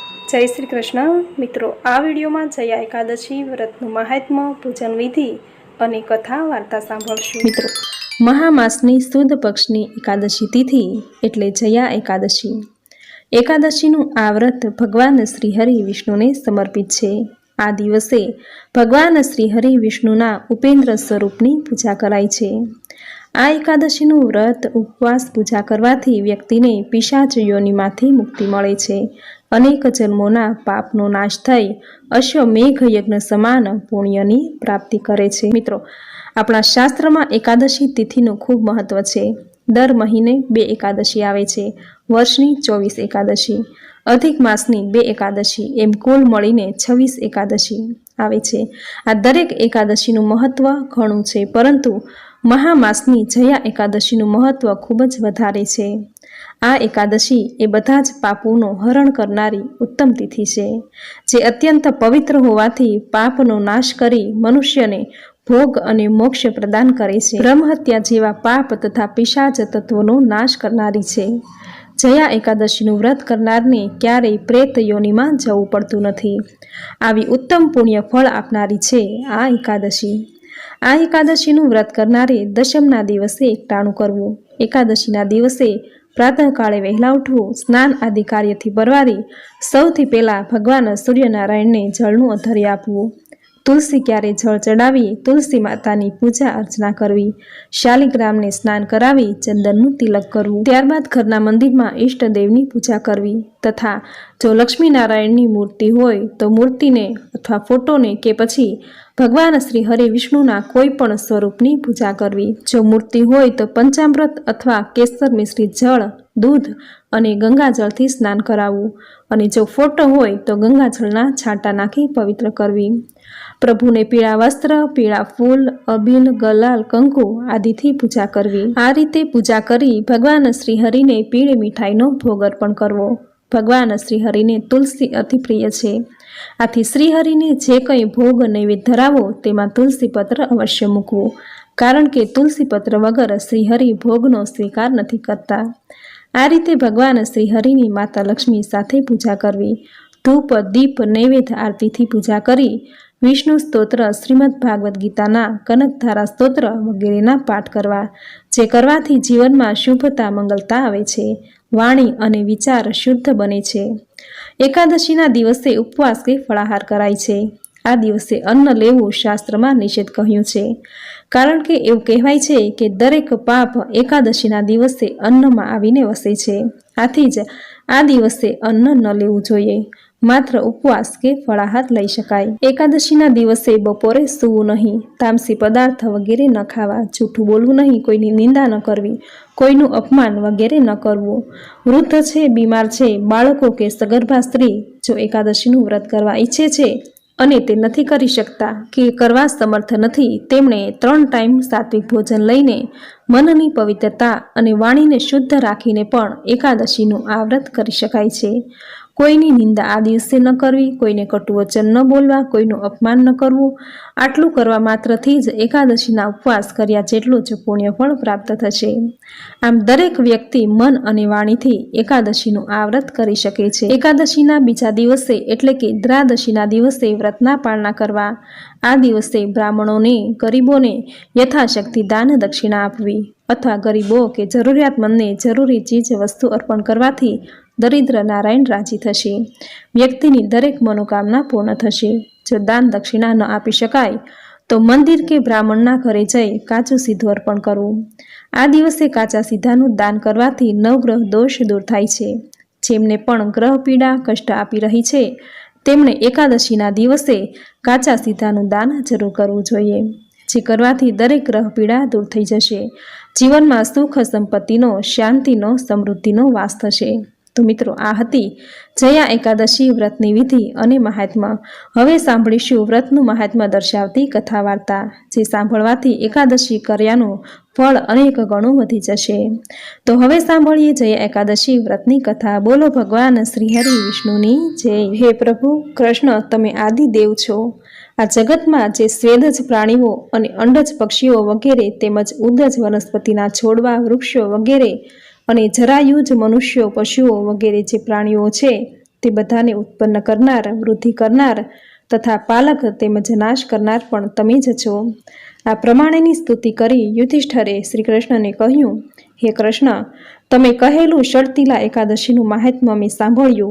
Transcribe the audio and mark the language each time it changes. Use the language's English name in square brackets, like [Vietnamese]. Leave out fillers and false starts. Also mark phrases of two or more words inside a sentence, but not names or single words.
[Gujarati] જય શ્રી કૃષ્ણ। મિત્રોં, આ વિડિયો મેં જયા એકાદશી વ્રતનુ મહાત્મ્ય, પૂજન વિધિ ઔર કથા વાર્તા સાંભળશું। મિત્રોં, મહામાસની સુદ પક્ષની એકાદશી તિથિ એટલે જયા એકાદશી। એકાદશીનુ આ વ્રત ભગવાન શ્રીહરિ વિષ્ણુને સમર્પિત છે। આ દિવસે ભગવાન શ્રીહરિ વિષ્ણુના ઉપેન્દ્ર સ્વરૂપની પૂજા કરાય છે। આ એકાદશીનુ વ્રત ઉપવાસ પૂજા કરવાથી વ્યક્તિને પિશાચ યોનિમાંથી મુક્તિ મળે છે। અનેક જન્મોના પાપનો નાશ થઈ અશ્વમેઘ યજ્ઞ સમાન પુણ્યની પ્રાપ્તિ કરે છે। મિત્રોં, અપના શાસ્ત્ર મેં એકાદશી તિથિનુ ખૂબ મહત્વ છે। દર મહીને 2 એકાદશી આવે છે। વર્ષની 24 એકાદશી, અધિક માસની 2 એકાદશી, એમ કુલ મળીને 26 એકાદશી આવે છે। આ દરેક એકાદશીનુ મહત્વ ઘણું છે, પરંતુ મહામાસની જયા એકાદશીનુ મહત્વ ખૂબ જ વધારે છે। આ એકાદશી એ બધા જ પાપોનો હરણ કરનારી ઉત્તમ તિથિ છે, જે અત્યંત પવિત્ર હોવાથી પાપનો નાશ કરી મનુષ્યને ભોગ અને મોક્ષ પ્રદાન કરે છે। બ્રહ્મહત્યા જેવા પાપ તથા પિશાચ તત્વોનો નાશ કરનારી છે। જયા એકાદશીનુ વ્રત કરનારને ક્યારેય પ્રેત યોનિમાં જવું પડતું નથી। આવી ઉત્તમ પુણ્ય ફળ આપનારી છે આ એકાદશી। આ એકાદશીનુ વ્રત કરનારે દશમના દિવસે એકટાણું કરવું। એકાદશીના દિવસે પ્રાતઃ કાલે વહેલા ઉઠવું, સ્નાન આદિ કાર્યથી પરવારી સૌથી પહેલા ભગવાન સૂર્યનારાયણને જળનું અધર્ય આપવું। તુલસી ક્યારે જળ ચઢાવી તુલસી માતાની પૂજા અર્ચના કરવી। શાલિગ્રામને સ્નાન કરાવી ચંદનનું તિલક કરવું। ત્યારબાદ ઘરના મંદિરમાં ઇષ્ટદેવની પૂજા કરવી તથા જો લક્ષ્મીનારાયણની મૂર્તિ હોય તો મૂર્તિને અથવા ફોટોને કે પછી ભગવાન શ્રી હરિ વિષ્ણુના કોઈપણ સ્વરૂપની પૂજા કરવી। જો મૂર્તિ હોય તો પંચામૃત અથવા કેસર મિશ્રિત જળ, દૂધ અને ગંગાજળથી સ્નાન કરાવું અને જો ફોટો હોય તો ગંગાજળના છાંટા નાખી પવિત્ર કરવી। પ્રભુને પીળા વસ્ત્ર, પીળા ફૂલ, અબીલ, ગલાલ, કંકુ આદિથી પૂજા કરવી। આ રીતે પૂજા કરી ભગવાન શ્રીહરિને पीળી મીઠાઈનો ભોગ અર્પણ કરવો। ભગવાન શ્રીહરિને તુલસી અતિ પ્રિય છે। આથી શ્રીહરિને જે કંઈ ભોગ નૈવેદ્ય ધરાવો તેમાં તુલસીપત્ર અવશ્ય મૂકવું, કારણ કે તુલસીપત્ર વગર શ્રીહરિ ભોગનો સ્વીકાર નથી કરતા। આ રીતે ભગવાન શ્રીહરિની માતા લક્ષ્મી સાથે પૂજા કરવી। ધૂપ, દીપ, નૈવેદ્ય આરતીથી પૂજા કરી વિષ્ણુ સ્તોત્ર, શ્રીમદ ભાગવત ગીતાના, કનકધારા સ્તોત્ર વગેરેના પાઠ કરવા, જે કરવાથી જીવનમાં શુભતા મંગલતા આવે છે। વાણી અને વિચાર શુદ્ધ બને છે। એકાદશીના દિવસે ઉપવાસ કે ફળાહાર કરાય છે। આ દિવસે અન્ન લેવું શાસ્ત્રમાં નિષેધ કહ્યું છે, કારણ કે એવું કહેવાય છે કે દરેક પાપ એકાદશીના દિવસે અન્નમાં આવીને વસે છે। આથી જ આ દિવસે અન્ન ન લેવું જોઈએ, માત્ર ઉપવાસ કે ફળાહાર લઈ શકાય। એકાદશીના દિવસે બપોરે સૂવું નહીં, તામસી પદાર્થ વગેરે ન ખાવા, જૂઠું બોલવું નહીં, કોઈની નિંદા ન કરવી, કોઈનું અપમાન વગેરે ન કરવું। વૃદ્ધ છે, બીમાર છે, બાળકો કે સગર્ભા સ્ત્રી જો એકાદશીનું વ્રત કરવા ઇચ્છે છે અને તે નથી કરી શકતા કે કરવા સમર્થ નથી, તેમણે 3 ટાઇમ સાત્વિક ભોજન લઈને મનની પવિત્રતા અને વાણીને શુદ્ધ રાખીને પણ એકાદશીનું આ વ્રત કરી શકાય છે। કોઈની નિંદા આ દિવસે ન કરવી, કોઈને કટુ વચન ન બોલવા, કોઈનું અપમાન ન કરવું। આટલું કરવા માત્રથી જ એકાદશીના ઉપવાસ કર્યા જેટલું જ પુણ્યફળ પ્રાપ્ત થશે। આમ દરેક વ્યક્તિ મન અને વાણીથી એકાદશીનું આ વ્રત કરી શકે છે। એકાદશીના બીજા દિવસે એટલે કે દ્વાદશીના દિવસે વ્રતના પાલના કરવા। આ દિવસે બ્રાહ્મણોને, ગરીબોને યથાશક્તિ દાન દક્ષિણા આપવી અથવા ગરીબો કે જરૂરિયાતમંદને જરૂરી ચીજ વસ્તુ અર્પણ કરવાથી દરિદ્ર નારાયણ રાજી થશે। વ્યક્તિની દરેક મનોકામના પૂર્ણ થશે। જો દાન દક્ષિણા ન આપી શકાય તો મંદિર કે બ્રાહ્મણના ઘરે જઈ કાચું સીધું અર્પણ કરવું। આ દિવસે કાચા સીધાનું દાન કરવાથી નવગ્રહ દોષ દૂર થાય છે। જેમને પણ ગ્રહ પીડા કષ્ટ આપી રહી છે તેમણે એકાદશીના દિવસે કાચા સીધાનું દાન જરૂર કરવું જોઈએ, જે કરવાથી દરેક ગ્રહ પીડા દૂર થઈ જશે। જીવનમાં સુખ સંપત્તિનો, શાંતિનો, સમૃદ્ધિનો વાસ થશે। તો મિત્રોં, આ હતી જયા એકાદશી વ્રતની વિધિ અને મહાત્મ્ય। હવે સાંભળીશું વ્રતનું મહાત્મ્ય દર્શાવતી કથા વાર્તા, જે સાંભળવાથી એકાદશી કર્યાનું ફળ અનેક ગણું વધી જશે। તો હવે સાંભળીએ જયા એકાદશી વ્રતની કથા। બોલો ભગવાન શ્રીહરિ વિષ્ણુની જય। હે પ્રભુ કૃષ્ણ, તમે આદિ દેવ છો। આ જગતમાં જે સ્વેદજ પ્રાણીઓ અને અંડજ પક્ષીઓ વગેરે તેમજ ઉદજ વનસ્પતિના છોડવા, વૃક્ષો વગેરે અને જરાયુજ મનુષ્યો, પશુઓ વગેરે જે પ્રાણીઓ છે તે બધાને ઉત્પન્ન કરનાર, વૃદ્ધિ કરનાર તથા પાલક તેમજ નાશ કરનાર પણ તમે જ છો. આ પ્રમાણેની સ્તુતિ કરી યુધિષ્ઠરે શ્રી કૃષ્ણને કહ્યું, હે કૃષ્ણ, તમે કહેલું ષડતીલા એકાદશીનું મહાત્મ્ય મેં સાંભળ્યું.